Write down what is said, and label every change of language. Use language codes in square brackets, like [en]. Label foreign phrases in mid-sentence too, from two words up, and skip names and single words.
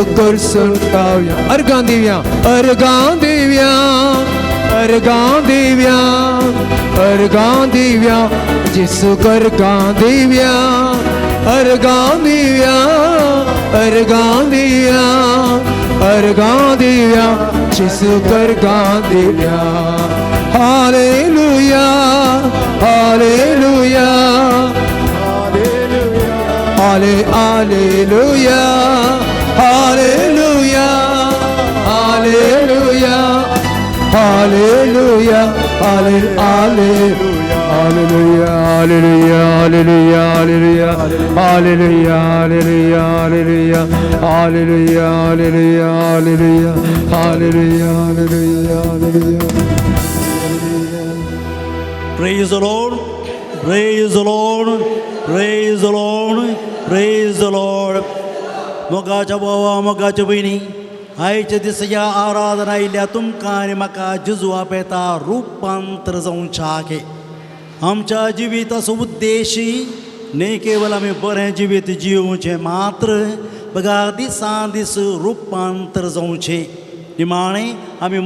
[kok] करसून गाऊया अर्गां दिव्या अर्गां दिव्या अर्गां दिव्या अर्गां दिव्या चिसू करगां दिव्या अर्गां दिव्या अर्गां दिव्या अर्गां दिव्या चिसू करगां दिव्या हालेलुया हालेलुया हाले हालेलुया हालेलुया हालेलुया हालेलुया हाले हालेलुया हालेलुया हालेलुया हालेलुया हालेलुया हालेलुया हालेलुया हालेलुया हालेलुया हालेलुया हालेलुया हालेलुया हालेलुया [en] Praise the Lord, praise the Lord, praise the Lord, praise the Lord. [kok] मोगाच्या भावा मोगाच्या बहिणी आयच्या दिसया आराधना इल्या तुमकां आनी म्हाका जुजवा पेता रुपांतर जावं चाके आमच्या जिविताचो उद्देश न्ही केवळ आमी बरें जिवीत जिवचें मात्र बघा दिसान दीस रुपांतर जावचें निमाणें आमी